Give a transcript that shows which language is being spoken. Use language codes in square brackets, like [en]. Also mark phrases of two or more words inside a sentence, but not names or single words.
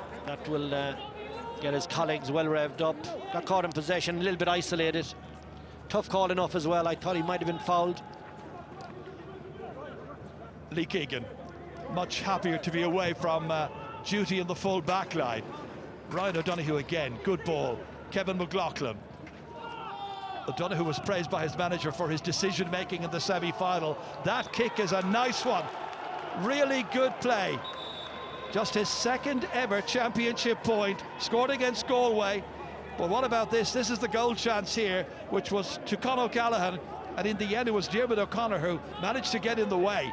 [en] That will get his colleagues well revved up. Got caught in possession, a little bit isolated. Tough call enough as well. I thought he might have been fouled. Lee Keegan, much happier to be away from duty in the full back line. Ryan O'Donoghue again, good ball. Kevin McLaughlin. O'Donoghue was praised by his manager for his decision-making in the semi-final. That kick is a nice one. Really good play. Just his 2nd ever championship point, scored against Galway. But what about this? This is the goal chance here, which was to Con O'Callaghan, and in the end it was Diarmuid O'Connor who managed to get in the way.